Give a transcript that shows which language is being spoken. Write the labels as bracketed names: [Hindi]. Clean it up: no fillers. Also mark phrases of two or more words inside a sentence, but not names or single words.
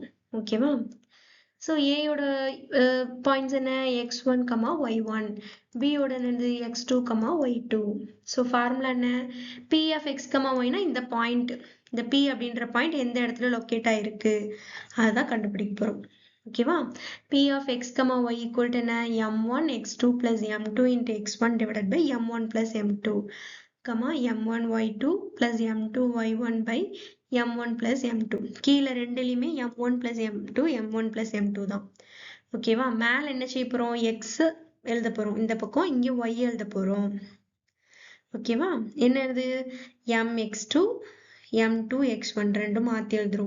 [Tamil] ஓகேவா? ஸோ ஏயோட பாயிண்ட்ஸ் என்ன? x1, y1. பியோட என்னது? x2, y2. ஸோ ஃபார்முலா என்ன? [English] p of x, [Tamil] yனா இந்த பாயிண்ட், இந்த p அப்படின்ற பாயிண்ட் எந்த இடத்துல லொக்கேட் ஆயிருக்கு அதுதான் கண்டுபிடிக்க போறோம். ஓகேவா? [English] p of x, y equal to என்ன? m1 x2 plus m2 into x1 divided by m1 plus m2, m1 y2 plus m2 y1 by m1 plus m2. [Tamil] கீழே ரெண்டுலையுமே [English] m1 plus m2 m1 plus m2 [Tamil] தான். ஓகேவா? மேல என்ன செய்ய போறோம்? x எழுத போறோம். இந்த பக்கம் இங்க y எழுத போறோம். ஓகேவா? என்னது? mx2 m2 x1 ரெண்டும் மாத்தி எழுதுறோம்.